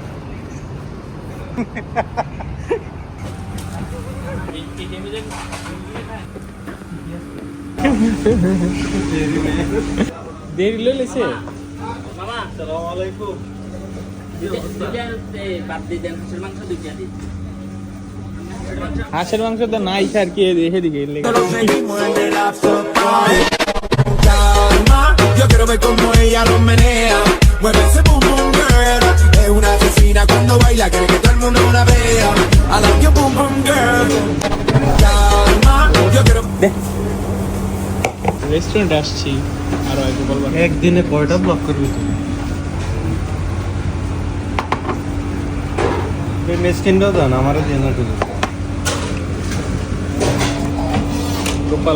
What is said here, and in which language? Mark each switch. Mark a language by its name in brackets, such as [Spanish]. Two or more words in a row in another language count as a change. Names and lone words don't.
[Bangla] এই গেমে দেরি লইছে আসসালামু আলাইকুম হাঁসের মাংস তো নাই স্যার কি এদিকে [Spanish] Nos seguimos en el after party. Calma. Yo quiero ver cómo ella lo menea. Mueve ese boom boom girl. Es una asesina cuando baila, quiere que todo el mundo la vea. [English] I like your boom boom girl. [Spanish] Calma. Yo quiero. [Bangla] রেস্টুরেন্ট আসছি আরো একটু বলবো একদিনে কয়টা ব্লক করবি তুই মেসকিনটা দাও আমারও দিয়ে না তুই গোপাল